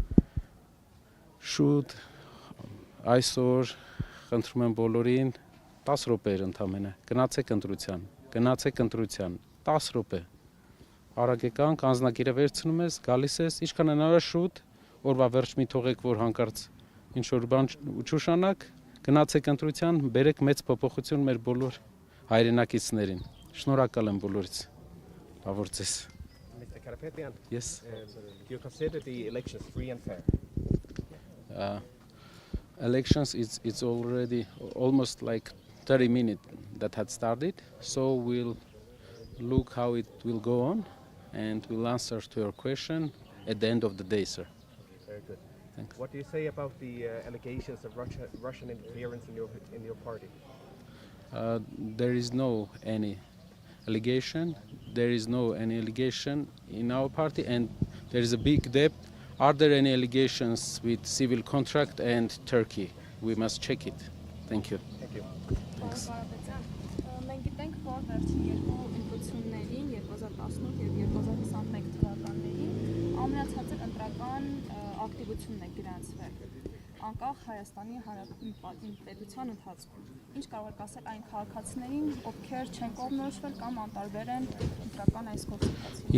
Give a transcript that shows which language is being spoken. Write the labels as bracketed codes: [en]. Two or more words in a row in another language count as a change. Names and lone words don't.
[hy] Շուտ այսօր խնդրում եմ բոլորին 10 րոպեեր ընդամենը գնացեք ընտրության 10 րոպե։ Արագ եկանք, անձնակիրը վերցնում ես, գալիս ես, ինչքան հնարավոր շուտ, օրվա վերջ մի թողեք, որ հանկարծ ինչ որ բան չուշանակ, գնացեք ընտրության, բերեք մեծ փոփոխություն մեր բոլոր հայրենակիցներին։ Շնորհակալ եմ բոլորից։ Լավ օր ձեզ։ [en] Mr. Karapetyan, Yes. do you consider the elections free and fair? Elections it's already almost like 30 minutes that had started, so we'll look how it will go on and we'll answer to your question at the end of the day, sir. Very good. Thanks. What do you say about the allegations of Russian interference in your party? There is no any allegation. There is no any allegation in our party, and there is a big depth. Are there any allegations with civil contract and Turkey? We must check it. Thank you. Thank you. [hy] Պարոն Կարապետյան, մենք գիտենք, որ վերջին երկու ընտրություններին 2018 եւ 2021 թվականներին ամենացածր ընտրական ակտիվությունն է գրանցվել անկախ Հայաստանի Հանրապետության պետության ընթացքում։ Ինչ կարող եք ասել այն քաղաքացիներին, ովքեր չեն կողմնորոշվել կամ անտարբեր են ընտրական այս գործընթացին։